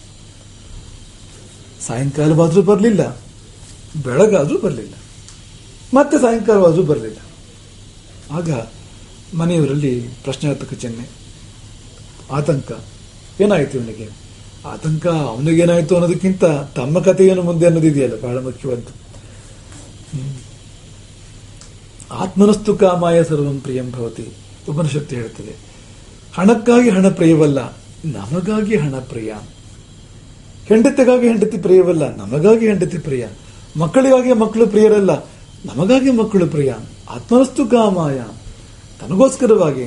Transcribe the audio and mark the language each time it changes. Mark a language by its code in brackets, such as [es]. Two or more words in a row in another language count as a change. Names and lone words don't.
[kn] ಸಾಯಂಕಾಲವಾದ್ರೂ ಬರಲಿಲ್ಲ, ಬೆಳಗಾದ್ರೂ ಬರಲಿಲ್ಲ, ಮತ್ತೆ ಸಾಯಂಕಾಲವಾದ್ರೂ ಬರಲಿಲ್ಲ. ಆಗ ಮನೆಯವರಲ್ಲಿ ಪ್ರಶ್ನಾರ್ಥಕ ಚಿಹ್ನೆ, ಆತಂಕ. ಏನಾಯ್ತು ಇವನಿಗೆ? ಆತಂಕ ಅವನಿಗೇನಾಯ್ತು ಅನ್ನೋದಕ್ಕಿಂತ ತಮ್ಮ ಕಥೆಯನ್ನು ಮುಂದೆ ಅನ್ನೋದಿದೆಯಲ್ಲ ಬಹಳ ಮುಖ್ಯವಾದ್ದು. [sa] ಆತ್ಮನಸ್ತು ಕಾಮಾಯ ಸರ್ವಂ ಪ್ರಿಯಂ ಭವತಿ [kn] ಉಪನಿಷತ್ತು ಹೇಳ್ತದೆ. ಹಣಕ್ಕಾಗಿ ಹಣ ಪ್ರಿಯವಲ್ಲ, ನಮಗಾಗಿ ಹಣ ಪ್ರಿಯ. ಹೆಂಡತಿಗಾಗಿ ಹೆಂಡತಿ ಪ್ರಿಯವಲ್ಲ, ನಮಗಾಗಿ ಹೆಂಡತಿ ಪ್ರಿಯ. ಮಕ್ಕಳಿಗಾಗಿ ಮಕ್ಕಳು ಪ್ರಿಯರಲ್ಲ, ನಮಗಾಗಿ ಮಕ್ಕಳು ಪ್ರಿಯ. [sa] ಆತ್ಮನಸ್ತು ಕಾಮಾಯ, [kn] ತನಗೋಸ್ಕರವಾಗಿ.